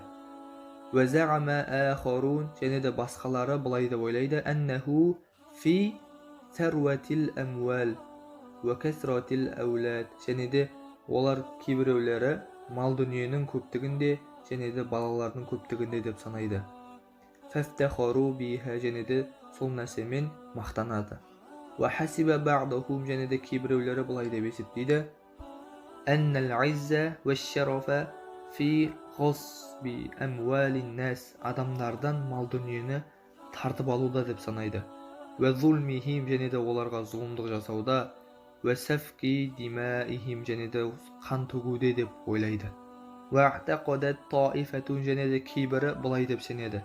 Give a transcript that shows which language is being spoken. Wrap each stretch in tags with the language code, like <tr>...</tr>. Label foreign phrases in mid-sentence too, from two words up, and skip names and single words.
<ar>وزعم آخرون,</ar> <kk>және де басқалары былай деп ойлайды,</kk> <ar>أنه في ثروة الأموال وكثرة الأولاد,</ar> <kk>және де олар кейбіреулері мал дүниенің көптігінде және де балалардың көптігінде деп санайды.</kk> <ar>فافتخروا بها,</ar> <kk>және де сол нәрсемен мақтанады.</kk> <ar>وحسب بعضهم,</ar> <kk>және де кейбіреулері былай деп есептейді.</kk> <ar>أن العزة والشرف في غصب أموال الناس,</ar> <kk>адамдардан мал дүниені тартып алуда деп санайды.</kk> <ar>وظلمهم,</ar> <kk>және де оларға зұлымдық жасауда.</kk> <ar>وسفك دمائهم,</ar> <kk>және де қан төгуде деп ойлайды.</kk> <ar>واعتقدت طائفة,</ar> <kk>және де кейбірі былай деп сенеді.</kk>